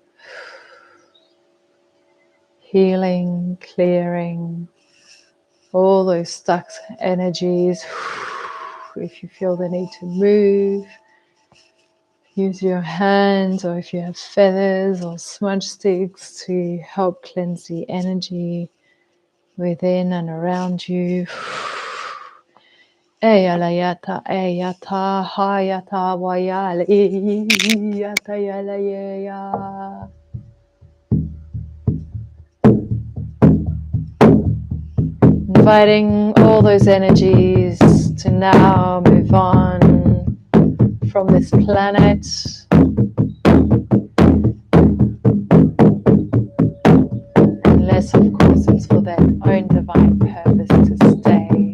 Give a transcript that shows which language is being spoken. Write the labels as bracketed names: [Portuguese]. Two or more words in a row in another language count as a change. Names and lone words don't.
[English] Healing, clearing all those stuck energies. If you feel the need to move, use your hands, or if you have feathers or smudge sticks to help cleanse the energy within and around you. Eyalayata, eyata, hayata, wayale, yata, yalayeya. Inviting all those energies to now move on from this planet. Unless, of course, it's for their own divine purpose to stay.